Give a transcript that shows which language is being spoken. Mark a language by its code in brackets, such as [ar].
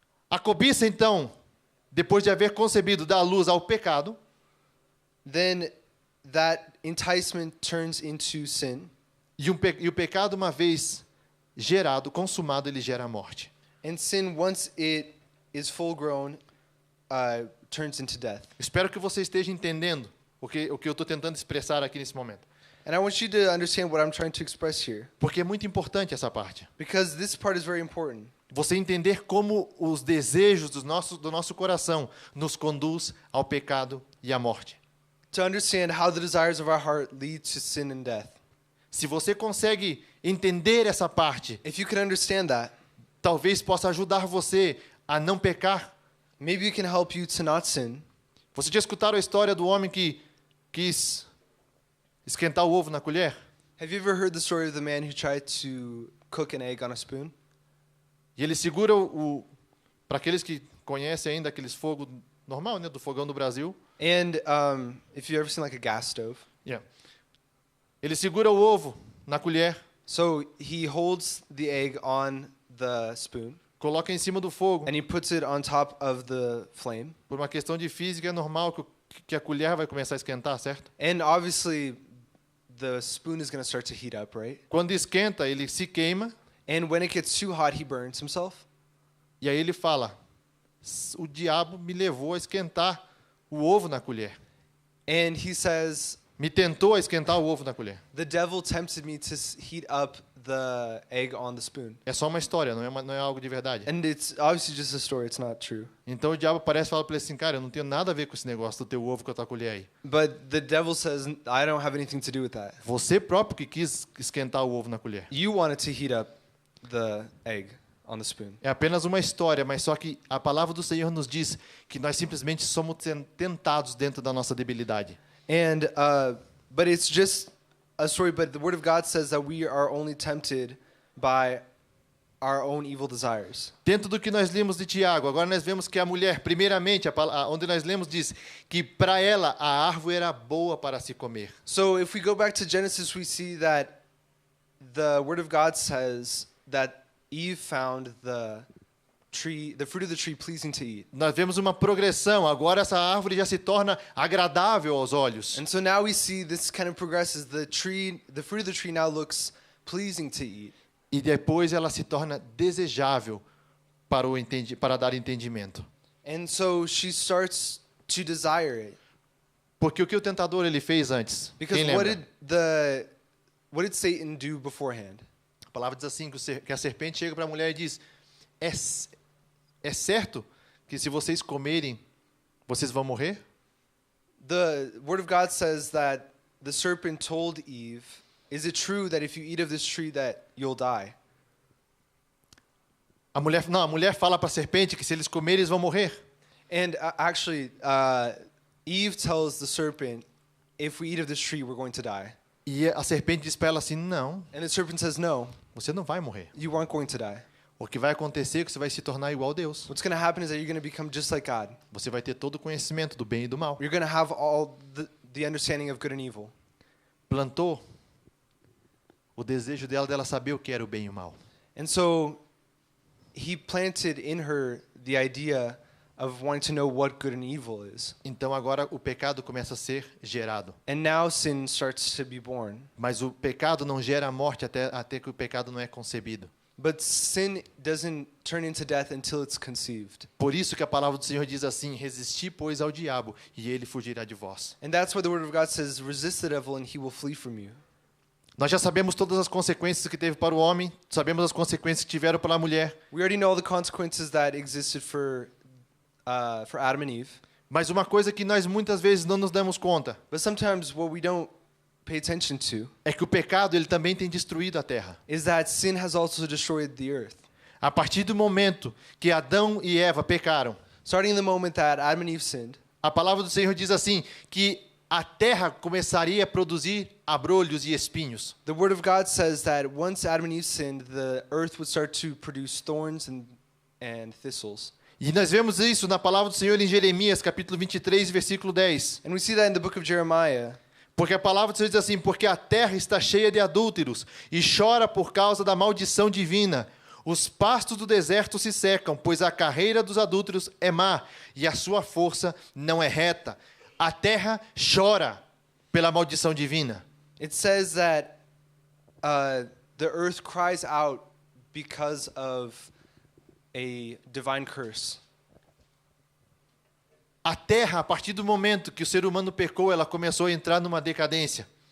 [pt] A cobiça, então, depois de haver concebido, dá luz ao pecado. [en] then that enticement turns into sin, [pt] E o pecado, uma vez gerado, consumado, ele gera a morte. [en] and sin, once it is full grown, turns into death. [pt] Espero que você esteja entendendo o que eu estou tentando expressar aqui nesse momento. [en] And I want you to understand what I'm trying to express here, [pt] Porque é muito importante essa parte. [en] because this part is very important. [pt] Você entender como os desejos do nosso coração nos conduz ao pecado e à morte. [en] To understand how the desires of our heart lead to sin and death. [pt] Se você consegue entender essa parte, [en] If you can understand that, [pt] talvez possa ajudar você a não pecar. [en] maybe it can help you to not sin. [pt] Você já escutaram a história do homem que quis esquentar o ovo na colher? [en] Have you ever heard the story of the man who tried to cook an egg on a spoon? [pt] E ele segura para aqueles que conhecem ainda aqueles fogo normal, né, do fogão do Brasil. [en] And if you've ever seen like a gas stove, Yeah. [pt] Ele segura o ovo na colher, [en] so he holds the egg on the spoon [pt] coloca em cima do fogo. [en] and he puts it on top of the flame. [pt] Por uma questão de física, é normal que a colher vai começar a esquentar, certo? [en] And obviously, the spoon is going to start to heat up, right? [pt] Quando esquenta, ele se queima [en] And when it gets too hot, he burns himself. [pt] e aí ele fala: o diabo me levou a esquentar o ovo na colher. [en] And he says, [pt] Me tentou a esquentar o ovo na colher. [en] the devil tempted me to heat up the egg on the spoon. [pt] É só uma história, não é algo de verdade. [en] And it's obviously just a story, it's not true. [pt] Então o diabo parece falar para ele assim: cara, eu não tenho nada a ver com esse negócio do teu ovo com a tua colher aí. [en] But the devil says, I don't have anything to do with that. [pt] Você próprio que quis esquentar o ovo na colher. [en] You wanted to heat up the egg on the spoon. [pt] É apenas uma história, mas só que a palavra do Senhor nos diz que nós simplesmente somos tentados dentro da nossa debilidade. [en] And but it's just a story, but the word of God says that we are only tempted by our own evil desires. [pt] Dentro do que nós lemos de Tiago, agora nós vemos que a mulher, primeiramente, onde nós lemos, diz que para ela a árvore era boa para se comer. [en] So if we go back to Genesis, we see that the word of God says that Eve found the fruit of the tree pleasing to eat. [pt] Nós vemos uma progressão, agora essa árvore já se torna agradável aos olhos. [en] And so now we see this kind of progresses. The fruit of the tree now looks pleasing to eat. [pt] E depois ela se torna desejável para dar entendimento. [en] And so she starts to desire it. [pt] Porque o que o tentador ele fez antes? [en] Because [pt] Quem lembra? [en] what did Satan do beforehand? [pt] A palavra diz assim, que a serpente chega para a mulher e diz: é certo que se vocês comerem, vocês vão morrer? [en] The word of God says that the serpent told Eve, is it true that if you eat of this tree that you'll die? [pt] A mulher fala para a serpente que se eles comerem, eles vão morrer. [en] And actually, Eve tells the serpent, if we eat of this tree, we're going to die. [pt] E a serpente diz para ela assim: não, [en] And the serpent says, no, [pt] você não vai morrer. [en] you aren't going to die. [pt] O que vai acontecer é que você vai se tornar igual a Deus. [en] What's going to happen is that you're going to become just like God. [pt] Você vai ter todo o conhecimento do bem e do mal. [en] You're going to have all the understanding of good and evil. [pt] Plantou o desejo dela saber o que era o bem e o mal. [en] And so he planted in her the idea of wanting to know what good and evil is. [pt] Então agora o pecado começa a ser gerado. [en] And now sin starts to be born. [pt] Mas o pecado não gera a morte até que o pecado não é concebido. [en] But sin doesn't turn into death until it's conceived. [pt] Por isso que a palavra do Senhor diz assim: resisti, pois, ao diabo, e ele fugirá de vós. [en] And that's why the word of God says, resist the devil and he will flee from you. [pt] Nós já sabemos todas as consequências que teve para o homem, sabemos as consequências que tiveram para a mulher. [en] We already know the consequences that existed for Adam and Eve. [pt] Mas uma coisa que nós muitas vezes não nos damos conta [en] But sometimes what we don't pay attention to [pt] é que o pecado ele também tem destruído a terra. [en] is that sin has also destroyed the earth. [pt] A partir do momento que Adão e Eva pecaram, [en] Starting the moment that Adam and Eve sinned, [pt] a palavra do Senhor diz assim, que a terra começaria a produzir abrolhos e espinhos. [en] the word of God says that once Adam and Eve sinned, the earth would start to produce thorns and thistles. [pt] E nós vemos isso na palavra do Senhor em Jeremias, capítulo 23, versículo 10. [en] And we see that in the book of Jeremiah. [pt] Porque a palavra do Senhor diz assim: porque a terra está cheia de adúlteros e chora por causa da maldição divina. Os pastos do deserto se secam, pois a carreira dos adúlteros é má e a sua força não é reta. A terra chora pela maldição divina. [en] It says that the earth cries out because of a divine curse. [pt] A terra, a partir do momento que o ser humano pecou, ela começou a entrar numa decadência.